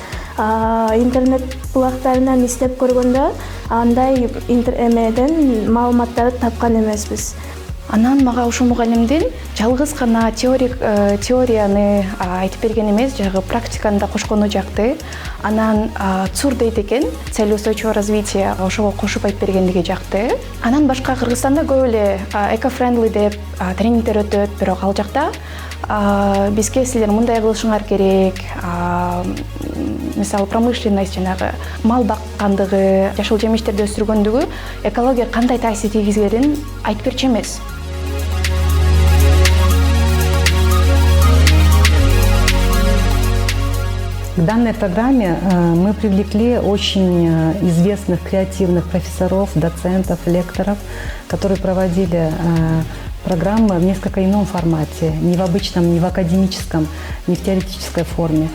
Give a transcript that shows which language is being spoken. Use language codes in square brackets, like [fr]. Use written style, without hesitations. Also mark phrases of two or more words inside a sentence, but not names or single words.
[ky] Интернет булактарынан издеп көргөндө андай эмеден маалыматтарды тапкан эмеспиз. Анан мага ушул мугалимдин жалгыз гана теорияны айтып берген эмес, жагы практиканы да кошкону жакты. Анан ЦУР дейт экен, [ru] цель устойчивого развития, [ky] ошого кошуп айтып бергендиги жакты. Анан башка Кыргызстанда көп эле эко-френдли деп тренингдер өтөт, бирок ал жакта бизге силер мындай кылышыңар керек, мисалы промышленность, жанагы мал баккандыгы, жашыл жемиштерди өстүргөндүгү экологияга кандай таасир тийгизерин айтып берчү эмес. [ru] К данной программе мы привлекли очень известных креативных профессоров, доцентов, лекторов, которые проводили программы в несколько ином формате, не в обычном, не в академическом, не в теоретической форме.